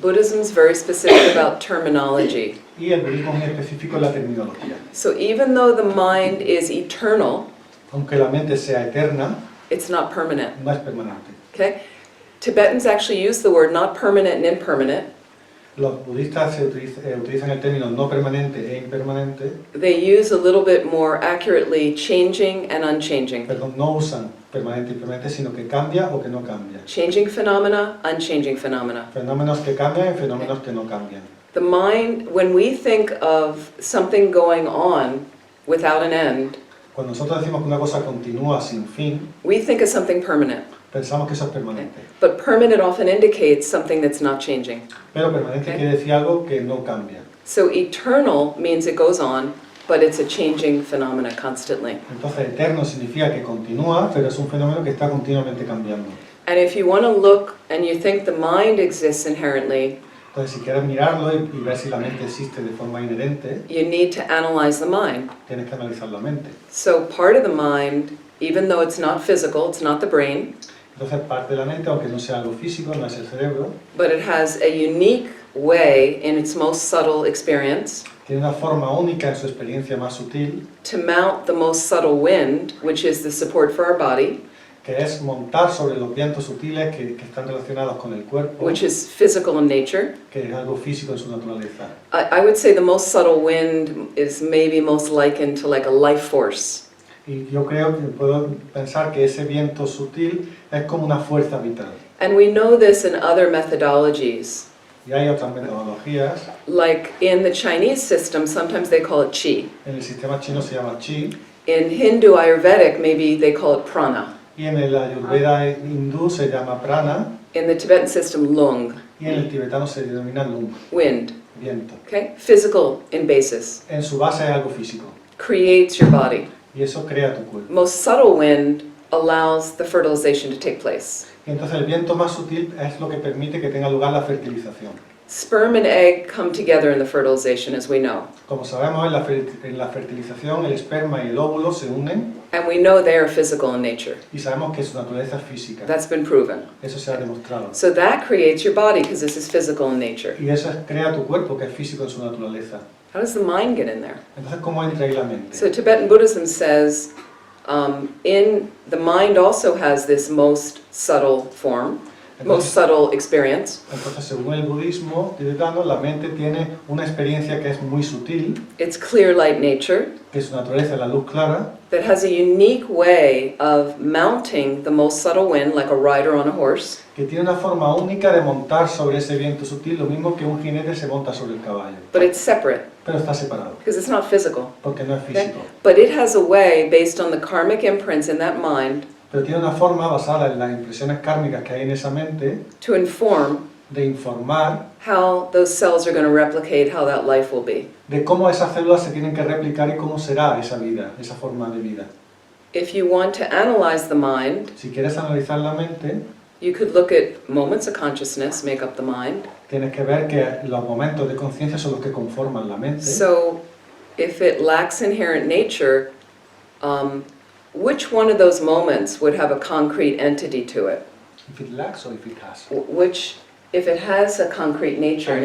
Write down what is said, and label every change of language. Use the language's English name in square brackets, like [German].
[English] Buddhism is very specific about terminology. [Spanish] Y el budismo es muy específico en la terminología. [English] So even though the mind is eternal, [Spanish] Aunque la mente sea eterna, [English] it's not permanent. [Spanish] no es permanente. [English] Okay? Tibetans actually use the word not permanent and impermanent. [Spanish] Los budistas utilizan el término no permanente e impermanente, [English] They use a little bit more accurately changing and unchanging. [Spanish] pero no usan permanente y impermanente, sino que cambia o que no cambia. [English] Changing phenomena, unchanging phenomena. [Spanish] Fenómenos que cambian y fenómenos que no cambian. [English] The mind, when we think of something going on without an end, [Spanish] Cuando nosotros decimos que una cosa continúa sin fin, [English] we think of something permanent. [Spanish] pensamos que eso es permanente. [English] But permanent often indicates something that's not changing. [Spanish] Pero permanente [English] Okay. [Spanish] quiere decir algo que no cambia. [English] So eternal means it goes on, but it's a changing phenomena constantly. [Spanish] Entonces eterno significa que continúa, pero es un fenómeno que está continuamente cambiando. [English] And if you want to look and you think the mind exists inherently, [Spanish] Entonces si quieres mirarlo y ver si la mente existe de forma inherente, [English] you need to analyze the mind. [Spanish] tienes que analizar la mente. [English] So part of the mind, even though it's not physical, it's not the brain, [Spanish] Entonces parte de la mente, aunque no sea algo físico, no es el cerebro, [English] but it has a unique way in its most subtle experience [Spanish] tiene una forma única en su experiencia más sutil, [English] to mount the most subtle wind, which is the support for our body, [Spanish] que es montar sobre los vientos sutiles que están relacionados con el cuerpo, [English] which is physical in nature. [Spanish] que es algo físico en su naturaleza. [English] I would say the most subtle wind is maybe most likened to like a life force. [Spanish] Y yo creo que puedo pensar que ese viento sutil es como una fuerza vital. [English] And we know this in other methodologies. [Spanish] Y hay otras metodologías, [English] Like in the Chinese system, sometimes they call it qi. [Spanish] en el sistema chino se llama chi, [English] In Hindu Ayurvedic, maybe they call it prana. [Spanish] Y en el ayurveda hindú se llama prana, [English] in the Tibetan system lung, [Spanish] y en el tibetano se denomina lung, [English] wind, [Spanish] viento. [English] okay? Physical in basis, [Spanish] En su base es algo físico, [English] creates your body. [Spanish] y eso crea tu cuerpo. [English] Most subtle wind allows the fertilization to take place. [Spanish] Y entonces el viento más sutil es lo que permite que tenga lugar la fertilización. [English] Sperm and egg come together in the fertilization, as we know. [Spanish] Como sabemos, en la fertilización el esperma y el óvulo se unen, [English] And we know they are physical in nature. [Spanish] y sabemos que su naturaleza es física. [English] That's been proven. [Spanish] Eso se ha demostrado. [English] So that creates your body because this is physical in nature. [Spanish] Y eso crea tu cuerpo, que es físico en su naturaleza. [English] How does the mind get in there? [Spanish] Entonces, ¿cómo entra ahí la mente? [English] So Tibetan Buddhism says in the mind also has this most subtle form, most subtle experience. [Spanish] Entonces, según el budismo tibetano, la mente tiene una experiencia que es muy sutil, [English] It's clear light nature [Spanish] que su naturaleza es la luz clara, [English] that has a unique way of mounting the most subtle wind like a rider on a horse. [Spanish] que tiene una forma única de montar sobre ese viento sutil, lo mismo que un jinete se monta sobre el caballo. [English] But it's separate [Spanish] Pero está separado, [English] because it's not physical. [Spanish] porque no es [English] Okay? [Spanish] físico. [English] But it has a way based on the karmic imprints in that mind [Spanish] Pero tiene una forma basada en las impresiones kármicas que hay en esa mente [English] to inform [Spanish] de informar [English] how those cells are going to replicate how that life will be. [Spanish] de cómo esas células se tienen que replicar y cómo será esa vida, esa forma de vida. [English] If you want to analyze the mind, [Spanish] Si quieres analizar la mente, [English] you could look at moments of consciousness make up the mind. [Spanish] tienes que ver que los momentos de conciencia son los que conforman la mente. [English] So if it lacks inherent nature, which one of those moments would have a concrete entity to it? If it lacks or if it has. Which, if it has a concrete nature and